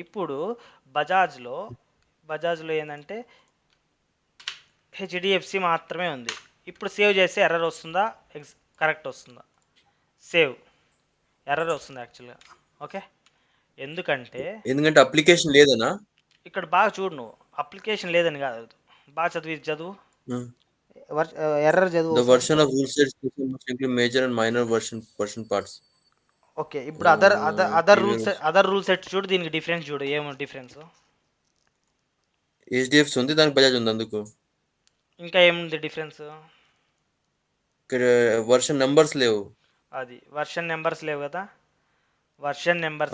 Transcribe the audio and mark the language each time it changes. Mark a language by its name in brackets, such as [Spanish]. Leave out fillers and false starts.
[Telugu] ఇప్పుడు బజాజ్లో బజాజ్లో ఏంటంటే హెచ్డిఎఫ్సి మాత్రమే ఉంది. ఇప్పుడు సేవ్ చేస్తే ఎర్రర్ వస్తుందా, కరెక్ట్ వస్తుందా, సేవ్, ఎర్రర్ వస్తుంది యాక్చువల్గా. ఓకే, ఎందుకంటే ఎందుకంటే అప్లికేషన్ లేదనా? ఇక్కడ బాగా చూడు, నువ్వు అప్లికేషన్ లేదని కాదు, బాగా చదువు, ఇది చదువు, హ్మ్. ఎర్రర్ చదువు ద ఒకసారి. [English] Version of rule sets must include major and minor version parts. [Telugu] Okay, ఇప్పుడు ప్రీవియస్ అదర్ రూల్ సెట్ చూడు, దీనికి డిఫరెన్స్ చూడు, ఏమో డిఫరెన్స్. హెచ్‌డిఎఫ్‌సి ఉంది. దానికి బజాజ్ ఉంది అందుకు. ఇంకా ఏముంది డిఫరెన్స్. ఇక్కడ వెర్షన్ నంబర్స్ లేవు. అది వర్షన్ నెంబర్స్ లేవు కదా, వర్షన్ నెంబర్స్